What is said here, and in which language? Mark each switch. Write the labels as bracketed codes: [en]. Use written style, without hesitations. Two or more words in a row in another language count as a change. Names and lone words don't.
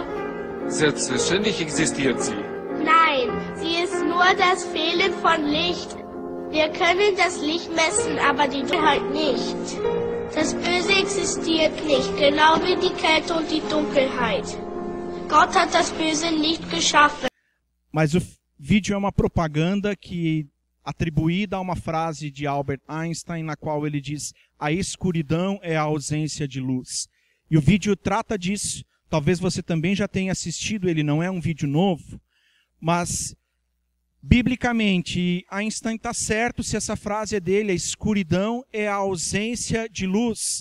[de] Selbstverständlich existiert sie. Nein, sie ist nur das Fehlen von Licht. Wir können das Licht messen, aber die Dunkelheit nicht. Das Böse existiert nicht, genau wie die Kälte und die Dunkelheit. Gott hat das Böse nicht geschaffen. [pt] Mas o vídeo é uma propaganda que atribuída a uma frase de Albert Einstein, na qual ele diz: a escuridão é a ausência de luz. E o vídeo trata disso. Talvez você também já tenha assistido, ele não é um vídeo novo, mas biblicamente Einstein está certo se essa frase é dele: a escuridão é a ausência de luz.